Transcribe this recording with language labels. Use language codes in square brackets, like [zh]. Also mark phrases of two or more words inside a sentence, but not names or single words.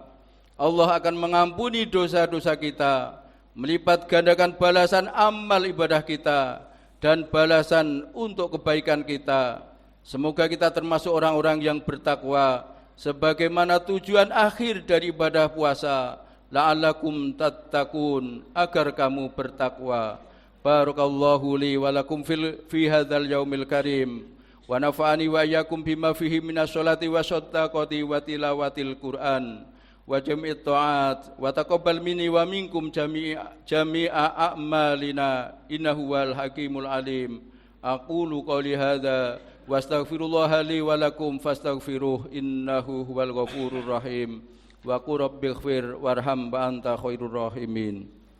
[id] Allah akan mengampuni dosa-dosa kita, melipat gandakan balasan amal ibadah kita, dan balasan untuk kebaikan kita. Semoga kita termasuk orang-orang yang bertakwa, sebagaimana tujuan akhir dari ibadah puasa, [ar] لعلكم تتقون, [id] agar kamu bertakwa. [ar] بارك الله لي ولكم في هذا اليوم الكريم ونفعني وإياكم بما فيه من الصلاة والصدقة وتلاوة القرآن وجميع الطاعات وتقبل مني ومنكم جميع أعمالنا إنه هو الحكيم العليم. أقول قولي هذا وأستغفر الله لي ولكم فاستغفروه إنه هو الغفور الرحيم. وقل رب اغفر وارحم وأنت خير الراحمين.